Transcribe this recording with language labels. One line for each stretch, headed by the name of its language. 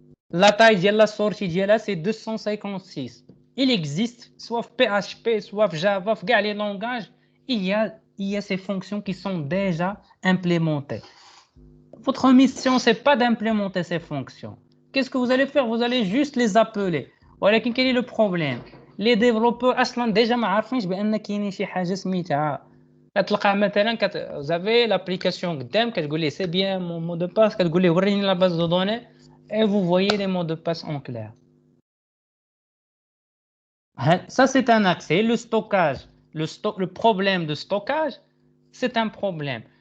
French: La taille de la sortie c'est 256. Il existe soit PHP, soit Java, les langages, il y a ces fonctions qui sont déjà implémentées. Votre mission, c'est pas d'implémenter ces fonctions. Qu'est-ce que vous allez faire? Vous allez juste les appeler. Voilà, quel est le problème? Les développeurs, déjà,
Arabic: ما عارفينش بأن كاينين شي حاجة سميتها. كتلقى مثلا
French: vous avez l'application
Arabic: قدام كتقول ليه
French: c'est bien mon mot de passe
Arabic: كتقول ليه وريني
French: la base de données et vous voyez les mots de passe en clair. Ça c'est un accès. Le stockage, le problème de stockage, c'est un problème.